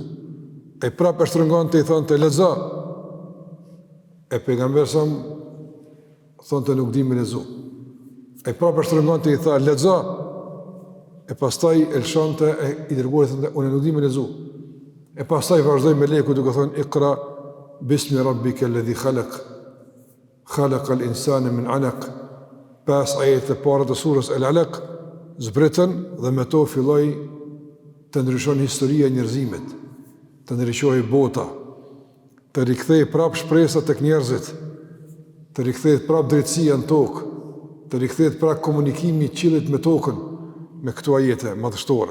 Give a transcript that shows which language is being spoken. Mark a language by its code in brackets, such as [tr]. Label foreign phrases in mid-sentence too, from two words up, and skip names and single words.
[sq] E prapë shtrëngonte i thonte lezo. E pejgamberi sa thonte nuk di me lezu. E prapë shtrëngonte i tha lezo. E pastaj elshante e i dërguari thonte unë nuk di me lezu. E pastaj vazhdoi me leku duke thonë [ar] اقرأ باسم ربك الذي خلق. خلق الإنسان من علق. [sq] Pas ajet e parë të surës Al-Alaq zbritën dhe me to filloi të ndryshon historia e njerëzimit, të ndryshojë bota, të rikthej prap shpresat tek njerëzit, të rikthej prap drejtësia në tokë, të rikthej prap komunikimi i qiellit me tokën, me këto ajete madhështore.